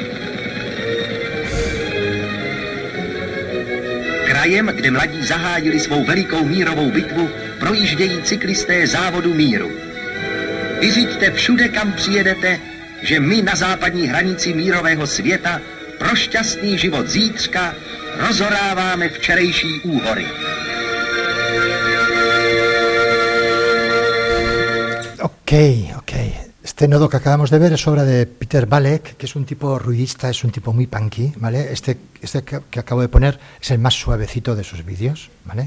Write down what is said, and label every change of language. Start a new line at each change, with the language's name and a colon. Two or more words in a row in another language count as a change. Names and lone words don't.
Czech: Krajem, kde mladí zahájili svou velikou mírovou bitvu, projíždějí cyklisté závodu míru. Vyřiďte všude, kam přijedete, že my na západní hranici mírového světa pro šťastný život zítřka rozoráváme včerejší úhory.
Spanish: Ok. Este nodo que acabamos de ver es obra de Peter Balek, que es un tipo ruidista, es un tipo muy punky, ¿vale? Este que acabo de poner es el más suavecito de sus vídeos, ¿vale?